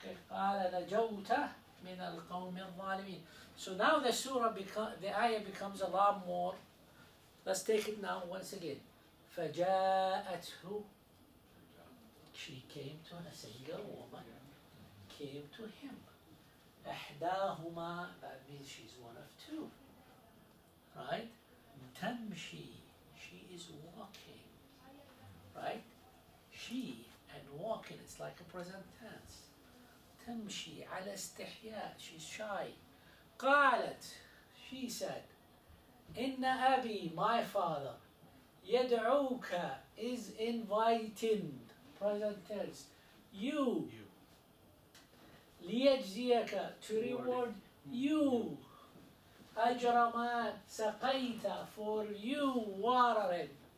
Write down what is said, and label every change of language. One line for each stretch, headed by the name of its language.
Arabic: قال نجوت من القوم الظالمين.
English: So now the surah the ayah becomes a lot more. Let's take it now once again.
Arabic: فجاءته.
English: She came to a single woman. Came to him. إحداهما, that means she's one of two. Right? تمشي, she is walking. Right? She and walking, it's like a present tense.
Arabic: تمشي على استحياء, she's shy.
English: قالت, she said, إن أبي, my father, يدعوك, is inviting, present tense, you. ليجزيك, to reward you. أجر ما سقيت, for you watering.